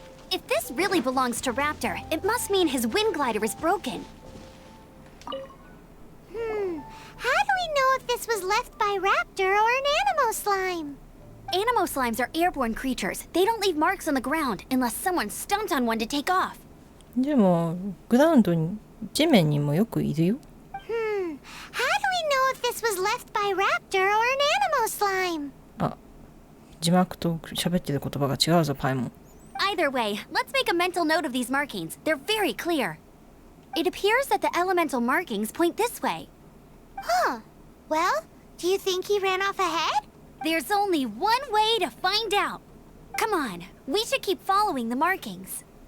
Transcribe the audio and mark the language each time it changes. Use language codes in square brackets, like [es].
[en] If this really belongs to Raptor, it must mean his wind glider is broken. How do we know if this was left by Raptor or an Animo slime? Animo slimes are airborne creatures. They don't leave marks on the ground unless someone stomped on one to take off. [ja] でもグラウンドに地面にもよくいるよ。 [en] How do we know if this was left by Raptor or an Animo slime? [ja] あ、字幕と喋ってる言葉が違うぞ、パイモン。 [en] Either way, let's make a mental note of these markings. They're very clear. It appears that the elemental markings point this way. Huh. Well, do you think he ran off ahead? There's only one way to find out. Come on, we should keep following the markings.